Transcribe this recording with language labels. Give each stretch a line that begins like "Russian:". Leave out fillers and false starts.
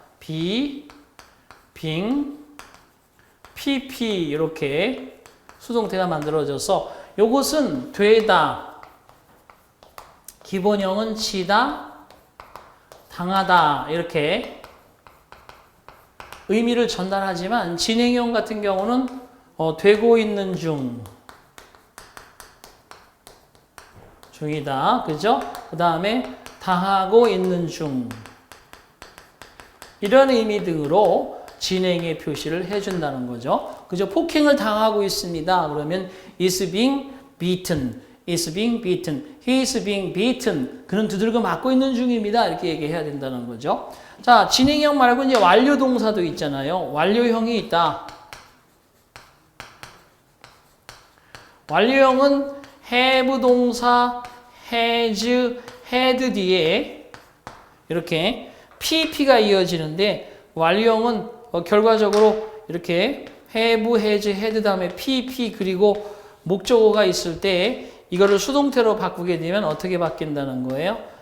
Korean: 비, 빙, PP 이렇게 수동태가 만들어져서 요것은 되다, 기본형은 치다, 당하다 이렇게 의미를 전달하지만 진행형 같은 경우는 되고 있는 중이다. 그죠? 그 다음에 당하고 있는 중. 이런 의미 등으로 진행의 표시를 해준다는 거죠. 그죠? 폭행을 당하고 있습니다.
English: 그러면 is being beaten, is being beaten, he is being beaten.
Korean: 그는 두들겨 맞고 있는 중입니다. 이렇게 얘기해야 된다는 거죠. 자, 진행형 말고 이제 완료 동사도 있잖아요. 완료형이 있다. 완료형은 have 동사 has, had 뒤에 이렇게 PP가 이어지는데 완료형은 결과적으로 이렇게 have, has, had 다음에 PP 그리고 목적어가 있을 때 이거를 수동태로 바꾸게 되면 어떻게 바뀐다는 거예요?